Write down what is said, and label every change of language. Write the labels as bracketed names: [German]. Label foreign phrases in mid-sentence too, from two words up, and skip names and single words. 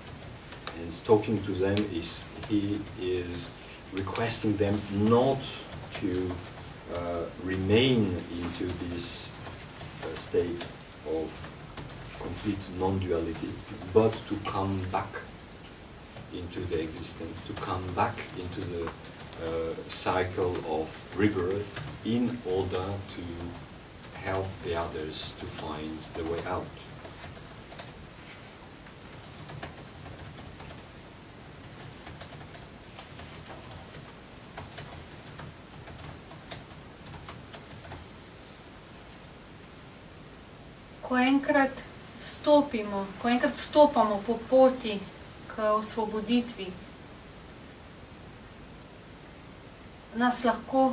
[English] And talking to them he is requesting them not to remain into this state of complete non-duality, but to come back into the existence, to come back into the cycle of rebirth in order to help the others to find the way out. [Slovenian] Ko enkrat stopamo po poti k osvoboditvi, nas lahko